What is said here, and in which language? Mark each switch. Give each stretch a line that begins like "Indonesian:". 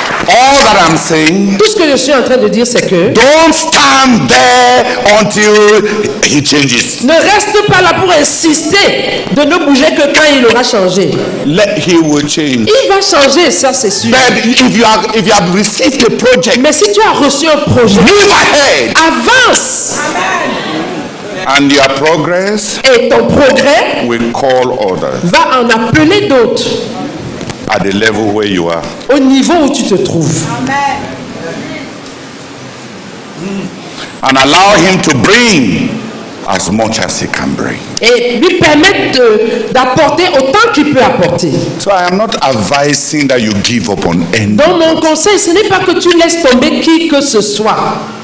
English: All that I'm saying,
French: tout ce que je suis en train de dire, c'est que
English: don't stand there until he changes.
French: Ne reste pas là pour insister de ne bouger que quand il aura changé.
English: He will change.
French: Il va changer, ça c'est sûr.
English: But if you have received a project,
French: mais si tu as reçu un projet,
English: move ahead.
French: Avance.
English: And your progress
French: et ton progrès
English: will call others.
French: Va en appeler d'autres.
English: At the level where you are.
French: Au niveau où tu te trouves.
English: Amen. And allow him to bring as much as he can bring.
French: Et lui permettre d'apporter autant qu'il peut apporter.
English: So I am not advising that you give up on anything.
French: Donc mon conseil, ce n'est pas que tu laisses tomber qui que ce soit.